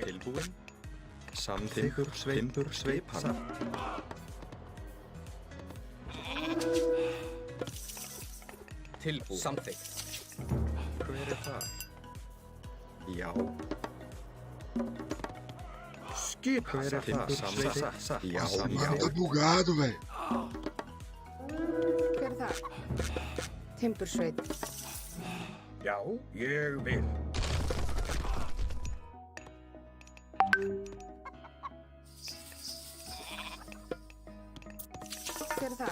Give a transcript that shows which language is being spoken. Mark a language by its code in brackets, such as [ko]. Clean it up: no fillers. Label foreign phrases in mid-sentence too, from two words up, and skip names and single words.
[is] Tilbúin. Samþykkur. Timbur. Skipan. Tilbúin. Samþykkt. Hver er það? Já. Skipan. Hver er það? Samþykkt. Já. [pt] Mano, tá bugado, velho. [is] Hver er þar? Timbursveit. Já. Ég vil. Hver er þar?